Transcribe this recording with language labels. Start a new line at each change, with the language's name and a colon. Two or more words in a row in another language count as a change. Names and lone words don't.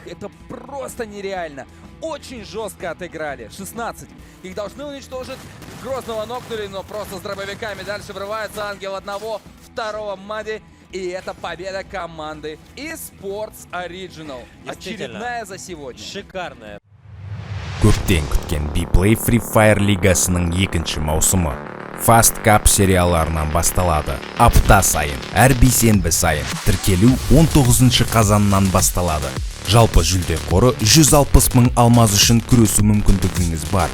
Russian: Это просто нереально. Очень жестко отыграли. 16. Их должны уничтожить. Грозного нокнули, но просто с дробовиками. Дальше врывается ангел одного, второго Мади. И это победа команды eSports Original. Очередная за сегодня. Шикарная.
Kazakh: Көптен күткен B-Play Free Fire лигасының екінші маусымы Fast Cup серияларынан басталады. Апта сайын, әр бейсенбі сайын тіркелу 19 қазаннан басталады. Жалпы жүлде қоры 160 мың алмаз үшін күресу мүмкіндігіңіз бар.